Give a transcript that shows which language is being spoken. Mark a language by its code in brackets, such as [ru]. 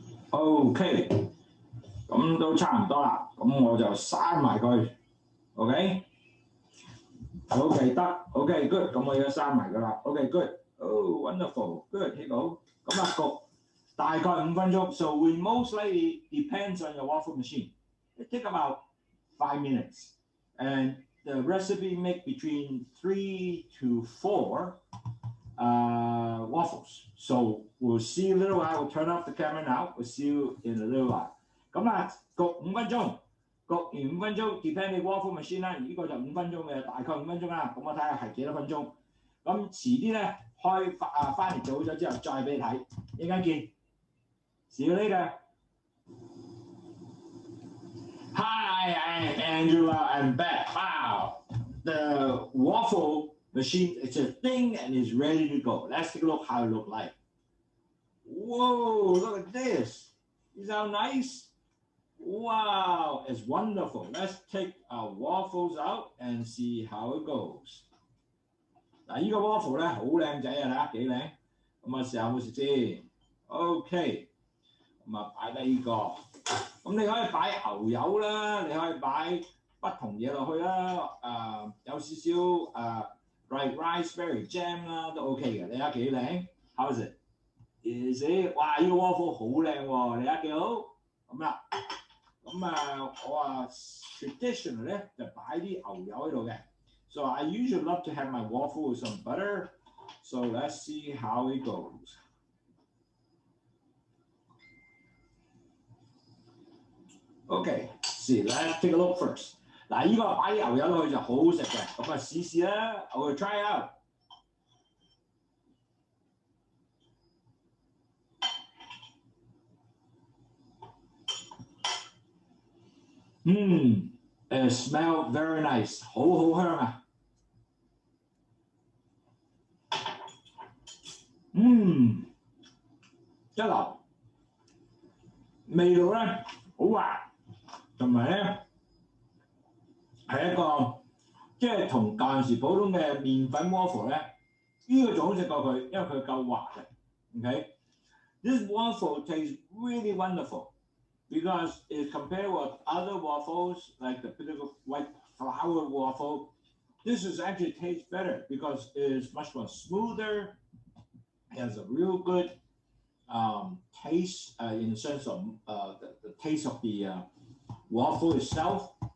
[zh] OK， 咁都差唔多啦，咁我就閂埋佢 ，OK， OK 得 ，OK good， 咁我而家閂埋㗎啦 ，OK good，oh wonderful，good， 呢度，咁啊焗大概5分鐘 ， [en] so we most likely depends on your waffle machine. It take about 5 minutes, and the recipe make between 3 to 4. Waffles. So we'll see you in a little while. We'll turn off the camera now. We'll see you in a little while. [zh] 咁啦，焗5分鐘，焗完5分鐘 ，depend 你 waffle machine 啦。呢個就5分鐘嘅，大概5分鐘啦。咁我睇下係幾多分鐘。咁遲啲咧翻嚟做好咗之後再俾你睇。一陣間見。 [en] See you later. Hi, I'm Angela. I'm back. Wow, the waffle machine, it's a thing and it's ready to go. Let's take a look how it looks like. Whoa, look at this. Is that nice? Wow, it's wonderful. Let's take our waffles out and see how it goes. [zh] 嗱，呢個 waffle 咧好靚仔啊，睇下幾靚。咁啊，試下有冇食先。 OK， 咁啊擺低呢個。咁你可以擺牛油啦，你可以擺不同嘢落去啦。有少少like raspberry jam 啦，都 OK 嘅。你睇下幾靚 ？ [en] How's it? Is it? [zh] 哇！呢個 waffle 好靚喎，你睇下幾好咁啦。咁我traditional 咧就擺啲牛油喺度嘅。 [en] So I usually love to have my waffle with some butter. So let's see how it goes. Okay, see, let's take a look first. [zh] 嗱，呢個擺啲牛油落去就好好食嘅，咁試試啦。 [en] I will try out. It smells very nice， [zh] 好香啊。一流，味道咧好滑，同埋咧係一個即係同舊陣時普通嘅麵粉 waffle 咧，呢個仲好食過佢，因為佢夠滑嘅。 [en] Okay, this waffle tastes really wonderful because it compared with other waffles like the typical white flour waffle. This is actually tastes better because it is much more smoother. It has a real good taste in the sense of the taste of the waffle itself.